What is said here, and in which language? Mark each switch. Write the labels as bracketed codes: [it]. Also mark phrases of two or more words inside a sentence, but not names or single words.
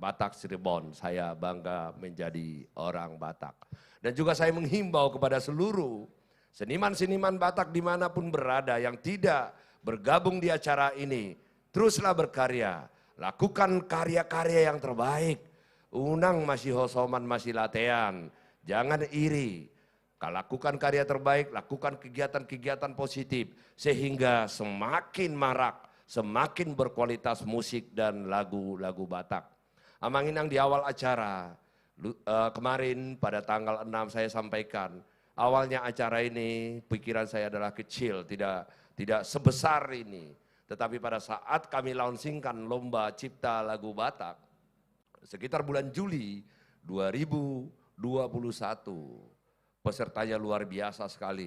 [id] Batak Cirebon, saya bangga menjadi orang Batak. Dan juga saya menghimbau kepada seluruh seniman-seniman Batak dimanapun berada yang tidak bergabung di acara ini, teruslah berkarya, lakukan karya-karya yang terbaik. [bbc] Unang masih hosoman, [id] masih latihan, jangan iri. Lakukan karya terbaik, lakukan kegiatan-kegiatan positif. Sehingga semakin marak, semakin berkualitas musik dan lagu-lagu Batak. Amanginang di awal acara, kemarin pada tanggal 6 saya sampaikan, awalnya acara ini pikiran saya adalah kecil, tidak sebesar ini. Tetapi pada saat kami launchingkan lomba cipta lagu Batak, sekitar bulan Juli 2021, pesertanya luar biasa sekali.